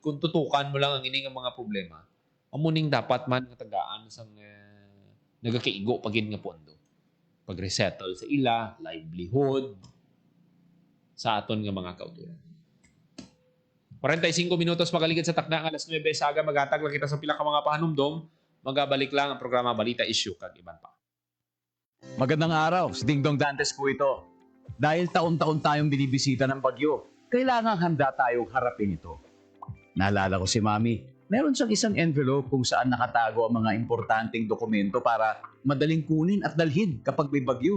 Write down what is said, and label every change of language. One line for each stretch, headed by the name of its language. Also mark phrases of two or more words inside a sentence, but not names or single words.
Hiligaynon: Kung tutukan mo lang ang ining mga problema, amuning dapat man nga tagaan sang nagakaigo pagin nga pondo. Pag-resettle sa ila, livelihood, sa aton nga mga kauturan. 45 minutos magaligid sa takna, alas 9 sa aga, magatag lang kita sa pila ka mga pahanumdom. Magabalik lang ang programa Balita Issue kag iban pa.
Filipino: Magandang araw, si Dingdong Dantes po ito. Dahil taon-taon tayong binibisita ng bagyo, kailangan handa tayong harapin ito. Naalala ko si Mami, meron siyang isang envelope kung saan nakatago ang mga importanteng dokumento para madaling kunin at dalhin kapag may bagyo.